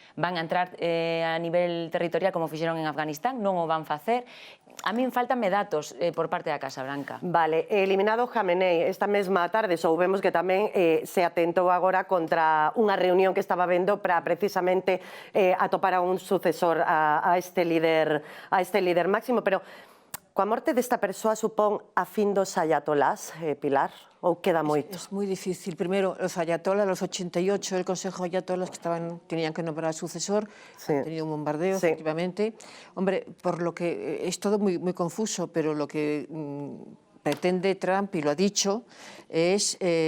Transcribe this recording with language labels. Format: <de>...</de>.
<gl>Van a entrar a nivel territorial como fixeron en Afganistán? Non o van facer? A min faltanme datos por parte da Casa Branca. Vale, eliminado Khamenei, esta mesma tarde soubemos que tamén se atentou agora contra unha reunión que estaba vendo para precisamente atopar a un sucesor a este líder máximo, pero coa morte desta persoa supón a fin dos ayatolás, Pilar? Ou queda moito?</gl> <es>Es muy difícil. Primero, los ayatolás, los 88, el Consejo de Ayatolás que tenían que nombrar al sucesor, sí. Han tenido un bombardeo, sí. Efectivamente. Hombre, por lo que es todo muy, muy confuso, pero lo que pretende Trump, y lo ha dicho, es...</es>